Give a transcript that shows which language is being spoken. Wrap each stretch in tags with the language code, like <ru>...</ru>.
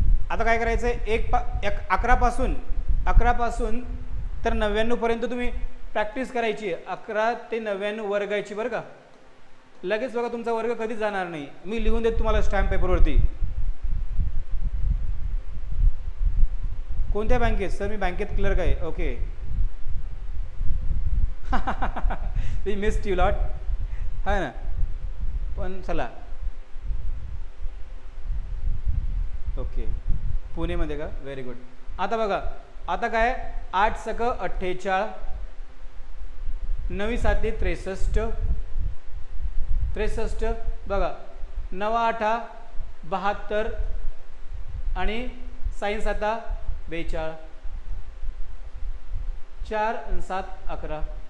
<mr>आता काय करायचं आहे, 11 पासून तर 99 पर्यंत तुम्ही प्रॅक्टिस करायची. 11 ते 99 वर्गायची बरं का. लगेच बघा तुमचा वर्ग कधीच जाणार नाही. मी लिहून देतो तुम्हाला स्टॅम्प पेपरवरती. कोणत्या बँकेत, सर मी बँकेत क्लर्क आहे. Okay.</mr> <en>we missed you lot, है ना,</en> <mr>पण चला. ओके, पुणेमध्ये का, व्हेरी गुड. आता बघा, आता काय, 8 सक 48, 9 7 63 बघा, 9 8 72 आणि 6 7 42, 4 7 11.</mr>